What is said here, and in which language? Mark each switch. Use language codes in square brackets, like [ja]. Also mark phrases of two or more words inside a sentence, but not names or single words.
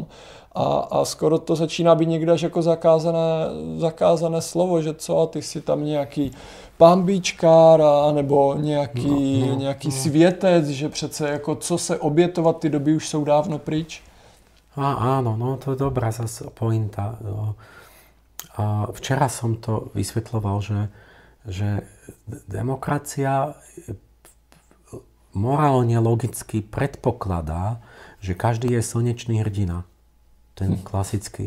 [cs] A skoro to začíná být někde až jako zakázané slovo, že co, a ty si tam nějaký pambíčkár nebo nějaký světec, že přece jako co se obětovat, ty doby už jsou dávno pryč. Áno, no to je dobrá zase pointa. [sk] Včera som to vysvetľoval, že demokracia morálne logicky predpokladá, že každý je slnečný hrdina. Ten klasický.